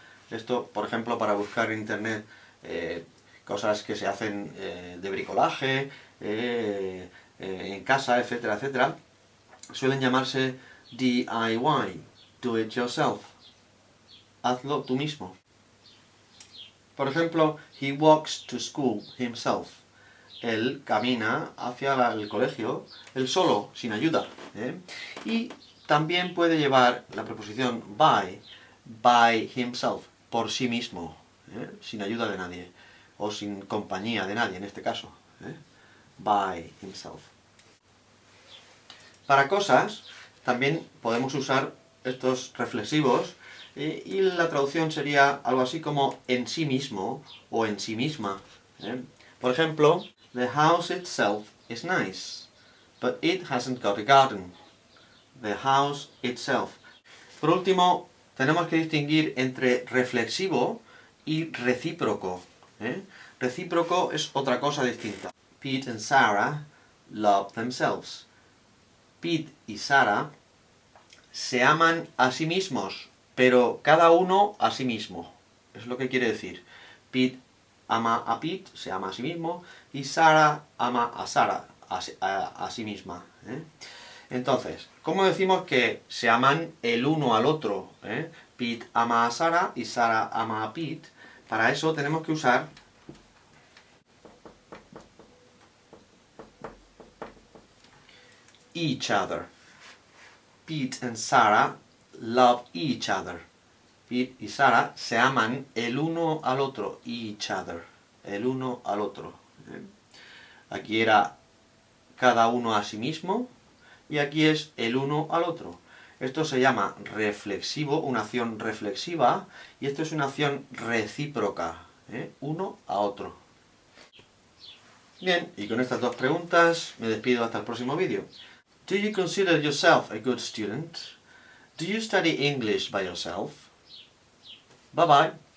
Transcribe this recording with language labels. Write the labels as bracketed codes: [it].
[es] Esto, por ejemplo, para buscar en internet cosas que se hacen de bricolaje, en casa, etcétera, etcétera, suelen llamarse DIY, [en] do it yourself. [es] Hazlo tú mismo. Por ejemplo, [en] he walks to school himself. [es] Él camina hacia el colegio, él solo, sin ayuda. Y también puede llevar la preposición by himself, por sí mismo, sin ayuda de nadie, o sin compañía de nadie en este caso. By himself. Para cosas también podemos usar estos reflexivos y la traducción sería algo así como en sí mismo o en sí misma. Por ejemplo, [en] the house itself is nice, but it hasn't got a garden. The house itself. [es] Por último, tenemos que distinguir entre reflexivo y recíproco. Recíproco es otra cosa distinta. [en] Pete and Sarah love themselves. [es] Pete y Sarah se aman a sí mismos, pero cada uno a sí mismo. Es lo que quiere decir. Pete ama a Pete, se ama a sí mismo, y Sarah ama a Sarah, a sí misma. Entonces, ¿cómo decimos que se aman el uno al otro? Pete ama a Sarah y Sarah ama a Pete. Para eso tenemos que usar each other. [en] Pete and Sarah love each other. [es] Pete y Sarah se aman el uno al otro. Each other. El uno al otro. Aquí era cada uno a sí mismo y aquí es el uno al otro. Esto se llama reflexivo, una acción reflexiva, y esto es una acción recíproca, uno a otro. Bien, y con estas dos preguntas me despido hasta el próximo vídeo. [en] Do you consider yourself a good student? Do you study English by yourself? Bye bye.